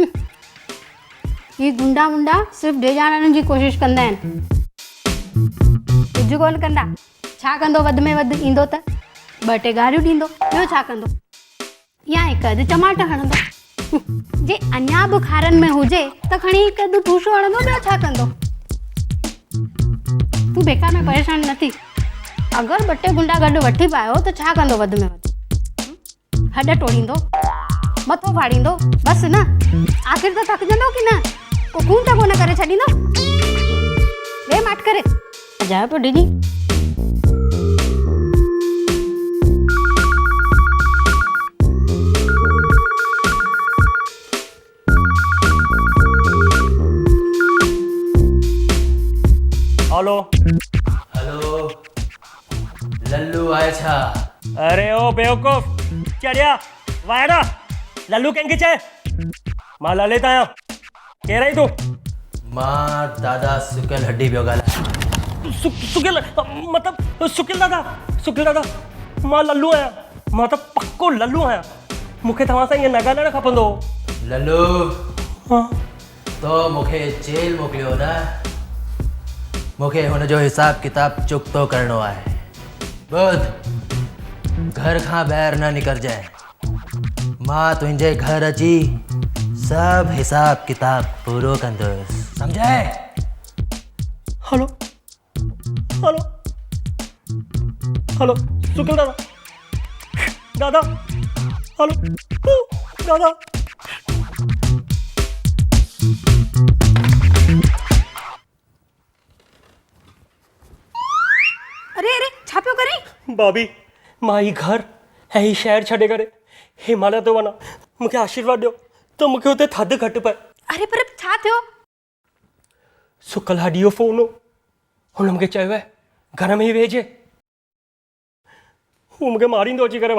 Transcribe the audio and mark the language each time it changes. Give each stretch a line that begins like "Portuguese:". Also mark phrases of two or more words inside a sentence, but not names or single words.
Sindhi: ये गुंडा वुंडा सिर्फ़ु डेॼाणण जी कोशिश कंदा आहिनि, कुझु कोन कंदा। छा कंदो? वधि में वधि ईंदो त 2-3 गारियूं ॾींदो, ॿियो छा कंदो? या हिकु अधु टमाटा हणंदो। जे अञा बि खारनि में हुजे त खणी हिकु अधु ठूसो हणंदो, ॿियो छा कंदो? तू बेकार में परेशान न थी। अगरि 2-3 गुंडा गॾु वठी पायो त छा कंदो? वधि में वधि हॾ टोड़ींदो, मथो फाड़ींदो, बसि न। आख़िर त थकिजंदो की न? को खून त कोन करे छॾींदो? ॿिए माठ करे अजायो पियो डिॼी। हेलो हेलो, लल्लू आए छा? अरे ओ बेवकूफ़, चढ़िया वायरा। लल्लू कंहिंखे चए? मां ललित आहियां। केरु आई तूं? मां दादा सुकियल हड्डी पियो ॻाल्हायां। सुकियल मतिलबु सुकियल दादा, मां लल्लू आहियां। मां त पक्को लल्लू आहियां। मूंखे तव्हां सां ईअं न ॻाल्हाइणु खपंदो। लल्लू, हाँ तो मूंखे जेल मोकिलियो न? मूंखे हुनजो हिसाब किताब चुक्तो करणो आहे। ॿुध, घर खां ॿाहिरि न निकिरजांइ। मां तुंहिंजे घर अची सभु हिसाब किताब पूरो कंदुसि, सम्झाए? हेलो हेलो हेलो, सुकियल दादा, हेलो दादा। अरे अरे, छा पियो करे? भाभी, मां ही घर ऐं ही शहर छॾे करे हिमालय थो वञा। मूंखे आशीर्वाद ॾियो त मूंखे हुते थधि घटि पए। अरे पर छा थियो? सुकल हॾी जो फ़ोन हो। हुन मूंखे चयो आहे घर में ई वेहिजे। हू मूंखे मारींदो अची करे।